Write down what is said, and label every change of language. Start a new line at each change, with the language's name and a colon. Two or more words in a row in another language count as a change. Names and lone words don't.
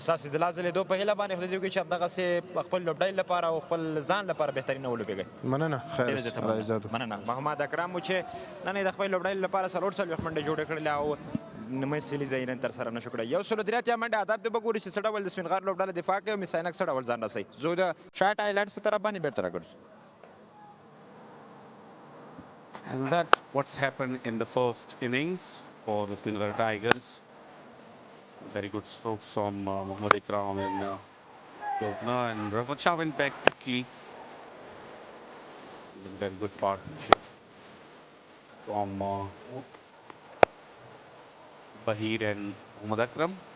Pashto: ستاسې د لا ځلېدو په هیله باندې خدای دې وکړي چې همدغسې خپل لوبډلې لپاره او خپل ځان لپاره بهترینه ولوبېږئ. مننه، خیر عزت. مننه. محمد اکرم و چې نن یې د خپل لوبډلې لپاره 40 منډې جوړې کړلې او نیمه سیلیز یې نن ترسره نه شو کړی. 183 منډې هدف دې به ګوري چې څه ډول د سپینغار لوبډله دفاع کوي او mis-e-Ainak څه ډول ځان رسوي. زه د شاټ آیلینډز په طرف باندې بیرته راګرځو.
English: And that's what's happened in the first innings for the Speenghar Tigers. Very good strokes from Mohammad Ikram and Gopna, and Rahmat went back quickly. Very good partnership from Bahir and Mohammad Akram.